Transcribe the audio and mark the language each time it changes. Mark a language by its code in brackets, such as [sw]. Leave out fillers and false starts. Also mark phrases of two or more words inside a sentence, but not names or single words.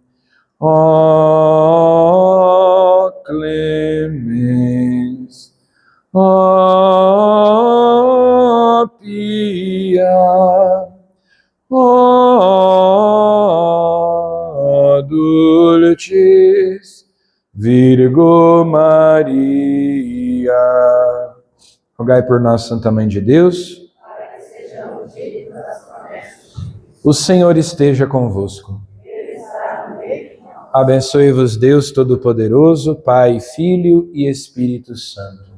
[la] O clemens, o pia, o dulcis Virgo Maria. [pt] Rogai por nós, Santa Mãe de Deus. O Senhor esteja convosco. Abençoe-vos Deus Todo-Poderoso, Pai, Filho e Espírito Santo.